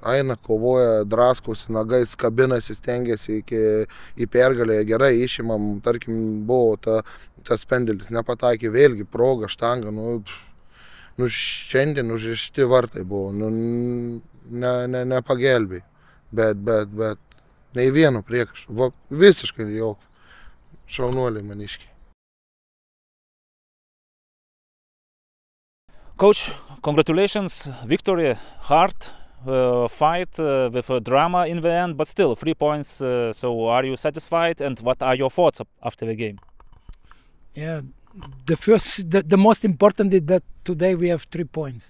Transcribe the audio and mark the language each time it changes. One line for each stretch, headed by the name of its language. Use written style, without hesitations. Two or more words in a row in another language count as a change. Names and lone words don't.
Lithuanian: Eina, kovoja, draskosi, nagais, kabinasi, stengiasi į pergalę, gerai išimam, tarkim, buvo tas pendelis, nepataikė, vėlgi proga, štanga, šiandien užrišti vartai buvo, nepagelbė, bet nei vieno priekaišto, visiškai jokio, šaunuoliai maniškiai.
English: Coach, congratulations, victory, hard, fight with a drama in the end, but still 3 points. So are you satisfied, and what are your thoughts after the game? Yeah, the most important is that today we have 3 points.